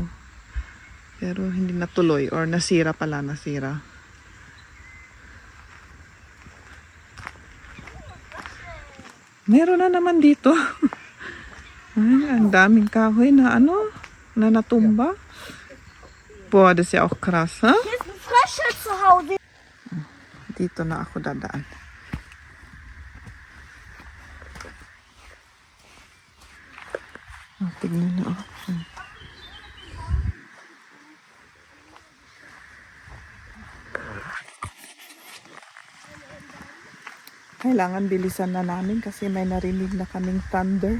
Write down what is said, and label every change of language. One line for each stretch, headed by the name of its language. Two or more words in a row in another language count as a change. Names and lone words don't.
Filipino: Pero hindi natuloy or nasira pala, nasira. Meron na naman dito. Ay, ang daming kahoy na na natumba.
German: Boah, das ist ja auch krass, ha? Hier ist ein Frösche zu Hause.
Filipino: Dito na ako dadaan. Oh, tignan na. Kailangan bilisan na namin kasi may narinig na kaming thunder.